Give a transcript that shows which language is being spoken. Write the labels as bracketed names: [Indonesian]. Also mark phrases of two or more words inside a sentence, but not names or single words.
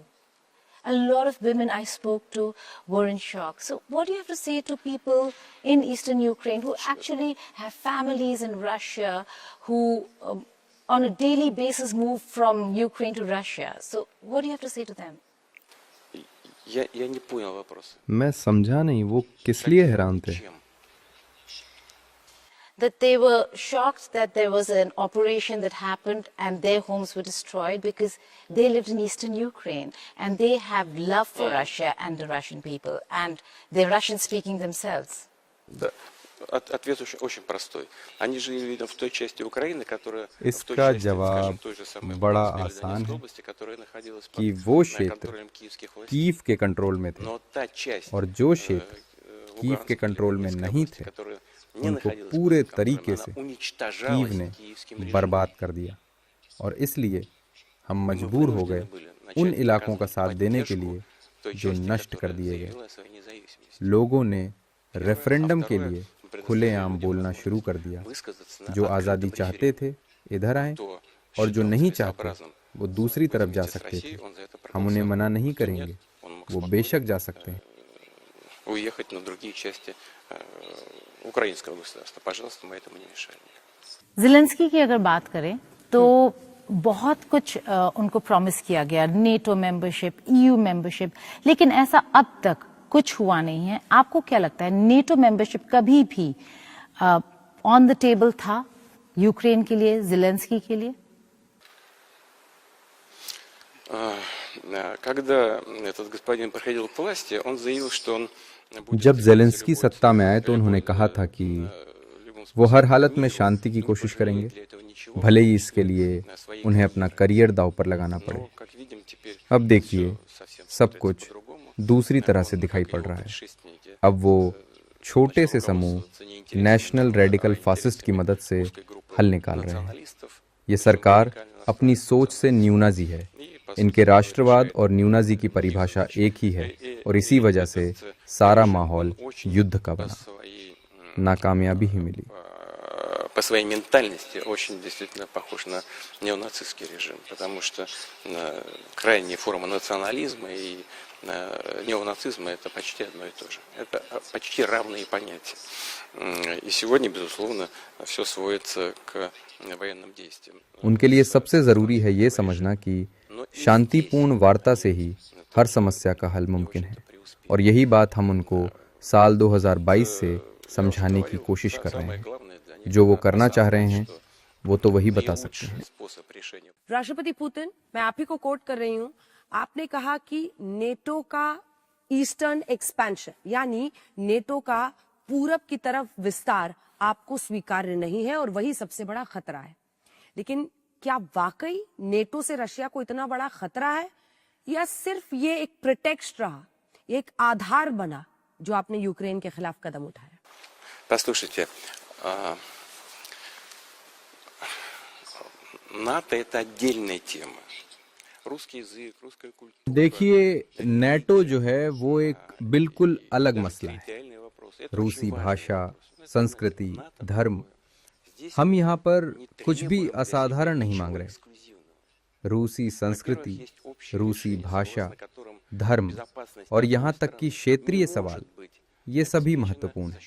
[English] A lot of women I spoke to were in shock. So what do you have to say to people in eastern Ukraine who actually have families in Russia, who on a daily basis move from Ukraine to Russia? So what do you have to say to them? [Russian] Я не понял вопроса. [Hindi] मैं समझा नहीं वो किस लिए हैरान थे। [Russian] Чем? [English] That they were shocked that there was an operation that happened and their homes were destroyed because they lived in eastern Ukraine and they have love for Russia and the Russian people, and they're Russian speaking themselves. [Russian] Да. Ответ очень простой. Они жили, видимо, в той части Украины, которая в той [Hindi] इसका [Russian] части, [Hindi] जवाब [Russian] скажем, той же самой [Hindi] बड़ा [Russian] Луганской или [Hindi] आसान [Russian] Донецкой [Hindi] है [Russian] области, которая находилась [Hindi] कि [Russian] под [Hindi] वो क्षेत्र [Russian] контролем киевских властей. [Hindi] कीव के कंट्रोल में थे, [Russian] Но та часть [Hindi] और जो क्षेत्र कीव के [Russian] Луганской или [Hindi] कंट्रोल में [Russian] Донецкой [Hindi] नहीं [Russian] области, [Hindi] थे, [Russian] которая не [Hindi] उनको [Russian] находилась [Hindi] पूरे [Russian] под контролем, [Hindi] तरीके [Russian] она [Hindi] से [Russian] уничтожалась [Hindi] कीव ने [Russian] киевским режимом. [Hindi] बर्बाद कर दिया। और इसलिए हम मजबूर हो गए उन इलाकों का साथ देने के लिए जो नष्ट कर दिए गए। लोगों ने रेफरेंडम के लिए खुलेआम बोलना शुरू कर दिया। जो आज़ादी चाहते थे इधर आए, और जो नहीं चाहते वो दूसरी तरफ जा सकते थे। हम उन्हें मना नहीं करेंगे, वो बेशक जा सकते हैं। [Russian] Уехать на другие части украинского государства. Пожалуйста, мы этому не мешаем. [Hindi] ज़ेलेंस्की की अगर बात करें तो बहुत कुछ उनको प्रॉमिस किया गया, [English] NATO membership, EU membership, [Hindi] लेकिन ऐसा अब तक कुछ हुआ नहीं है। आपको क्या लगता है, [English] NATO membership [Hindi] कभी भी [English] on the table [Hindi] था यूक्रेन के लिए, ज़ेलेंस्की के लिए? [Russian] Когда этот господин приходил к власти, он заявил, что он [Hindi] जब जेलेंस्की सत्ता में आए तो उन्होंने कहा था कि वो हर हालत में शांति की कोशिश करेंगे, भले ही इसके लिए उन्हें अपना करियर दांव पर लगाना पड़े। अब देखिए, सब कुछ दूसरी तरह से दिखाई पड़ रहा है। अब वो छोटे से समूह [English] national radical fascist [Hindi] की मदद से हल निकाल रहे हैं। ये सरकार अपनी सोच से न्यूनाजी है। इनके राष्ट्रवाद और न्यूनाजी की परिभाषा एक ही है, और इसी वजह से सारा माहौल युद्ध का बना। नाकामयाबी ही मिली। [Russian] По своей ментальности очень действительно похож на неонацистский режим, потому что крайняя форма национализма и неонацизма это почти одно и то же. Это почти равные понятия. И сегодня, безусловно, все сводится к военным действиям. [Hindi] उनके लिए सबसे जरूरी है ये समझना कि शांतिपूर्ण वार्ता से ही हर समस्या का हल मुमकिन है, और यही बात हम उनको साल 2022 से समझाने की कोशिश कर रहे हैं। जो वो करना चाह रहे हैं वो तो वही बता सकते हैं। राष्ट्रपति पुतिन, मैं आप ही को कोट कर रही हूं, आपने कहा कि नेटो का [English] eastern expansion [Hindi] यानी नेटो का पूरब की तरफ विस्तार आपको स्वीकार्य नहीं है और वही सबसे बड़ा खतरा है। लेकिन क्या वाकई नेटो से रशिया को इतना बड़ा खतरा है, या सिर्फ ये एक प्रिटेक्स्ट रहा, एक आधार बना जो आपने यूक्रेन के खिलाफ कदम उठाया? [Russian] Послушайте, НАТО это отдельная тема. Русский язык, русская культура. [Hindi] देखिए, नेटो जो है वो एक बिल्कुल अलग मसला है। रूसी भाषा, संस्कृति, धर्म, हम यहाँ पर कुछ भी असाधारण नहीं मांग रहे। रूसी संस्कृति, रूसी भाषा, धर्म और यहाँ तक कि क्षेत्रीय सवाल, ये सभी महत्वपूर्ण हैं।